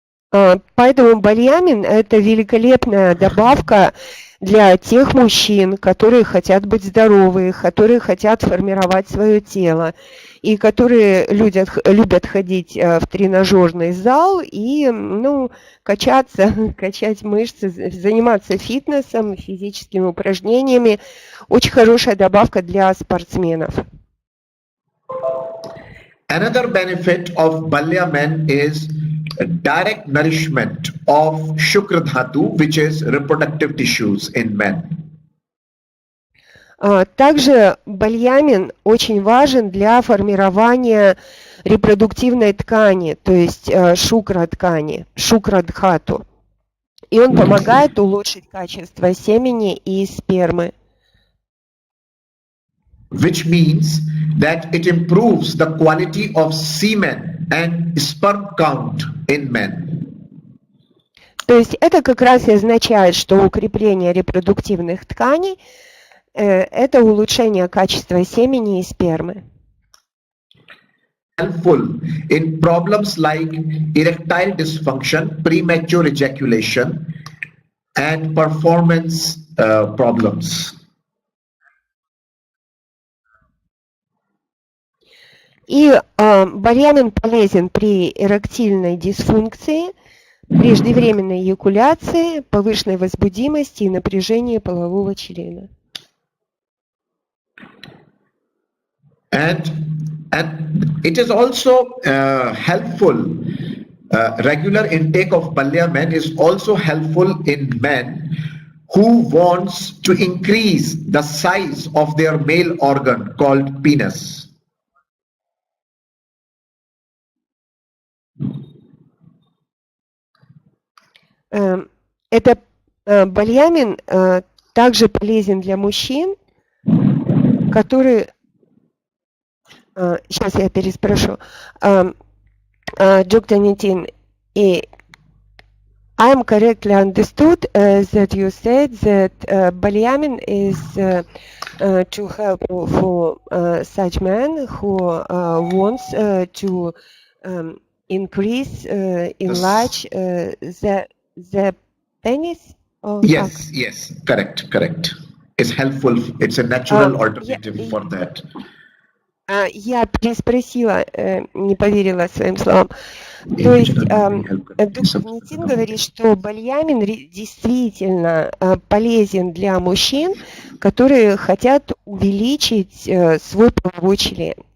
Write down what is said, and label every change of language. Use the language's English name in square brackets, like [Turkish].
[Russian] Поэтому бальямин – это великолепная добавка для тех мужчин, которые хотят быть здоровы, которые хотят формировать свое тело, и которые любят ходить в тренажерный зал и качаться, качать мышцы, заниматься фитнесом, физическими упражнениями. Очень хорошая добавка для спортсменов. [English] Another benefit of Balyaman is direct nourishment of Shukra Dhatu, which is reproductive tissues in men. [Russian] Также бальямин очень важен для формирования репродуктивной ткани, то есть шукра-ткани, шукра-дхату. И он помогает улучшить качество семени и спермы. [English] Which means that it improves the quality of semen and sperm count in men. [Russian] То есть это как раз и означает, что укрепление репродуктивных тканей – это улучшение качества семени и спермы. [English] Helpful in problems like erectile dysfunction, premature ejaculation, and performance problems. [Russian] И бальямин полезен при эректильной дисфункции, преждевременной эякуляции, повышенной возбудимости и напряжении полового члена. [English] And it is also helpful. Regular intake of Balyaman is also helpful in men who wants to increase the size of their male organ called penis. [Russian] Это бальямин также полезен для мужчин, которые... Сейчас я переспрошу. [English] Доктор Нитин, I am correctly understood that you said that Balyamin is to help for such men who wants to increase, enlarge the penis? Or Yes, correct. is helpful. It's a natural alternative for that. [Russian] Я переспросила, не поверила своим словам. То есть доктор Нитин говорит, что бальямин действительно полезен для мужчин, которые хотят увеличить свой половой член.